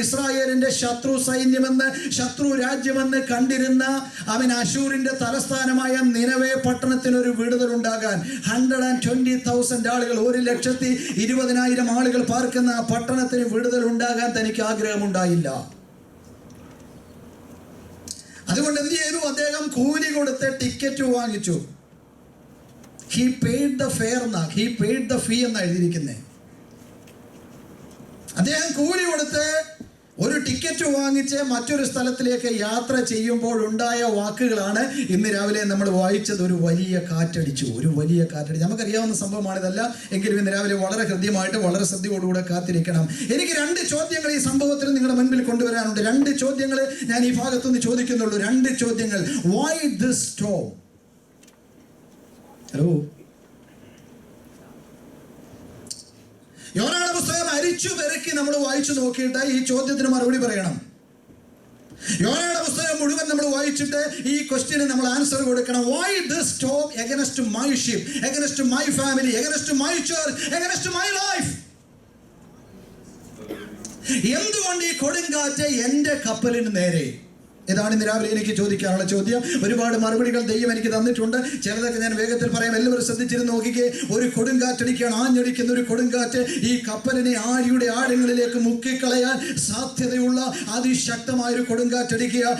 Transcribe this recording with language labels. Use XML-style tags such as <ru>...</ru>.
<ml>ഇസ്രായേലിന്റെ ശത്രു സൈന്യമെന്ന്, ശത്രു രാജ്യമെന്ന് കണ്ടിരുന്ന അശൂരിന്റെ തലസ്ഥാനമായ നിനവേ പട്ടണത്തിന് ഒരു വിടുതൽ ഉണ്ടാകാൻ 120,000 ആളുകൾ, 1,20,000 ആളുകൾ പാർക്കുന്ന ആ പട്ടണത്തിന് വിടുതൽ ഉണ്ടാകാൻ തനിക്ക് ആഗ്രഹമുണ്ടായില്ല. അതുകൊണ്ട് എന്ത് ചെയ്തു? അദ്ദേഹം കൂലി കൊടുത്ത് ടിക്കറ്റ് വാങ്ങിച്ചു.</ml> <en>He paid the fare he paid the fee</en> <ml>എന്ന് എഴുതിയിരിക്കുന്നത്. അദ്ദേഹം കൂലി കൊടുത്ത് ഒരു ടിക്കറ്റ് വാങ്ങിച്ച് മറ്റൊരു സ്ഥലത്തിലേക്ക് യാത്ര ചെയ്യുമ്പോൾ ഉണ്ടായ വാക്കുകളാണ് ഇന്ന് രാവിലെ നമ്മൾ വായിച്ചത്. ഒരു വലിയ കാറ്റടിച്ചു, ഒരു വലിയ കാറ്റടിച്ചു. നമുക്കറിയാവുന്ന സംഭവമാണിതല്ല, എങ്കിലും ഇന്ന് രാവിലെ വളരെ ഹൃദ്യമായിട്ട്, വളരെ ശ്രദ്ധയോടുകൂടെ കാത്തിരിക്കണം. എനിക്ക് 2 ചോദ്യങ്ങൾ ഈ സംഭവത്തിൽ നിങ്ങളുടെ മുൻപിൽ കൊണ്ടുവരാനുണ്ട്. 2 ചോദ്യങ്ങൾ ഞാൻ ഈ ഭാഗത്തുനിന്ന് ചോദിക്കുന്നുള്ളൂ. 2 ചോദ്യങ്ങൾ.</ml> <en>Why this storm?</en> <ml>ഹലോ, യോനയുടെ പുസ്തകം അരിച്ചു പെറുക്കി നമ്മൾ വായിച്ചു നോക്കിയിട്ട് ഈ ചോദ്യത്തിന് മറുപടി പറയണം. യോനയുടെ പുസ്തകം മുഴുവൻ നമ്മൾ വായിച്ചിട്ട് ഈ ക്വസ്റ്റ്യന് നമ്മൾ ആൻസർ കൊടുക്കണം.</ml> <en>Why this storm against my ship, against my family, against my church, against my life?</en> <ml>എന്തുകൊണ്ട് ഈ കൊടുങ്കാറ്റ് എൻ്റെ കപ്പലിന് നേരെ? ഇതാണ് ഇന്ന് രാവിലെ എനിക്ക് ചോദിക്കാനുള്ള ചോദ്യം. ഒരുപാട് മറുപടികൾ ദൈവം എനിക്ക് തന്നിട്ടുണ്ട്. ചിലതൊക്കെ ഞാൻ വേഗത്തിൽ പറയാം. എല്ലാവരും ശ്രദ്ധിച്ചിരുന്ന് നോക്കിക്കേ. ഒരു കൊടുങ്കാറ്റടിക്കുകയാണ്, ആഞ്ഞടിക്കുന്ന ഒരു കൊടുങ്കാറ്റ് ഈ കപ്പലിനെ ആഴിയുടെ ആഴങ്ങളിലേക്ക് മുക്കിക്കളയാൻ സാധ്യതയുള്ള അതിശക്തമായൊരു കൊടുങ്കാറ്റടിക്കുക.</ml>